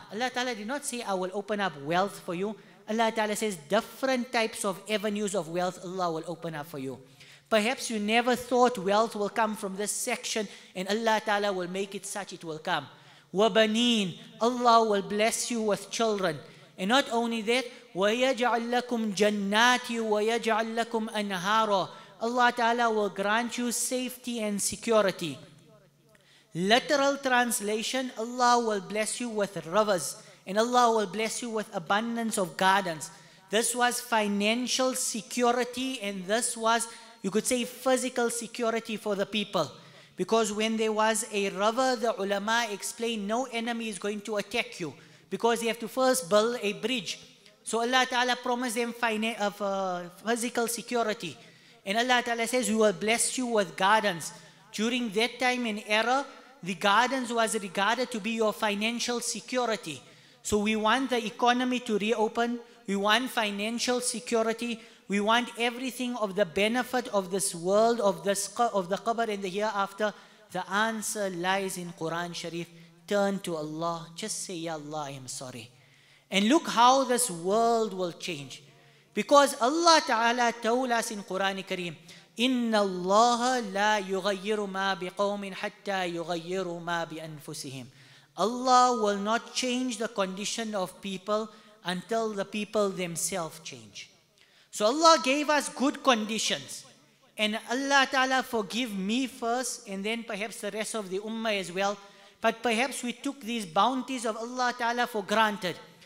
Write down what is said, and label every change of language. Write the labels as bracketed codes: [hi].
[en] Allah Ta'ala did not say, I will open up wealth for you. Allah Ta'ala says, different types of avenues of wealth Allah will open up for you. Perhaps you never thought wealth will come from this section, and Allah Ta'ala will make it such it will come. [ar] وَبَنِينَ. [en] Allah will bless you with children. And not only that, [ar] وَيَجْعَلْ لَكُمْ جَنَّاتِ وَيَجْعَلْ لَكُمْ أَنْهَارًا. [en] Allah Ta'ala will grant you safety and security. Literal translation, Allah will bless you with rivers, and Allah will bless you with abundance of gardens. This was financial security, and this was, you could say, physical security for the people. Because when there was a river, the ulama explained no enemy is going to attack you, because you have to first build a bridge. So Allah Ta'ala promised them physical security. And Allah Ta'ala says, we will bless you with gardens. During that time in era, the gardens was regarded to be your financial security. So we want the economy to reopen. We want financial security. We want everything of the benefit of this world, of the qabr and the hereafter. The answer lies in Quran Sharif. Turn to Allah. Just say, Ya Allah, I am sorry. And look how this world will change. Because Allah Ta'ala told us in Quran Kareem, [ar] إِنَّ اللَّهَ لَا يُغَيِّرُ مَا بِقَوْمٍ حَتَّى يُغَيِّرُوا مَا بِأَنفُسِهِمْ. [en] Allah will not change the condition of people until the people themselves change. So Allah gave us good conditions. And Allah Ta'ala forgive me first, and then perhaps the rest of the ummah as well. But perhaps we took these bounties of Allah Ta'ala for granted.